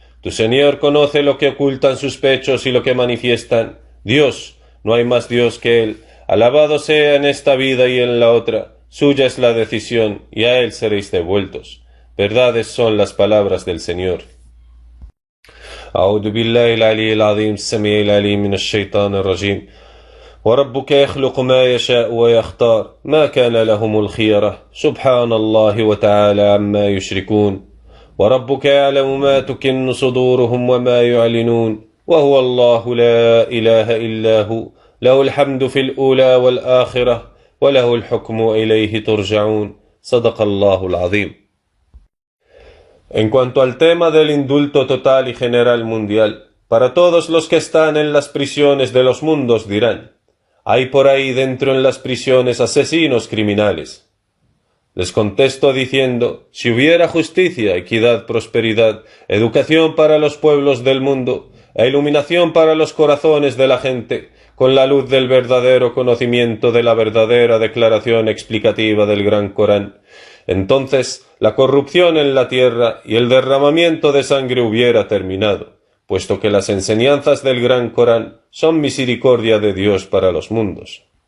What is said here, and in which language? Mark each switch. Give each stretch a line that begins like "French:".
Spanish: Tu Señor conoce lo que ocultan sus pechos y lo que manifiestan. Dios, no hay más Dios que Él. Alabado sea en esta vida y en la otra. Suya es la decisión, y a Él seréis devueltos. Verdades son las palabras del Señor.
Arabic: أعوذ بالله العلي العظيم السميع العليم من الشيطان الرجيم وربك يخلق ما يشاء ويختار ما كان لهم الخيرة سبحان الله وتعالى عما يشركون وربك يعلم ما تكن صدورهم وما يعلنون وهو الله لا إله إلا هو له الحمد في الأولى والآخرة وله الحكم إليه ترجعون صدق الله العظيم.
Spanish: En cuanto al tema del indulto total y general mundial, para todos los que están en las prisiones de los mundos dirán: hay por ahí dentro en las prisiones asesinos criminales. Les contesto diciendo: si hubiera justicia, equidad, prosperidad, educación para los pueblos del mundo, e iluminación para los corazones de la gente, con la luz del verdadero conocimiento de la verdadera declaración explicativa del Gran Corán, entonces la corrupción en la tierra y el derramamiento de sangre hubiera terminado, puesto que las enseñanzas del Gran Corán son misericordia de Dios para los mundos.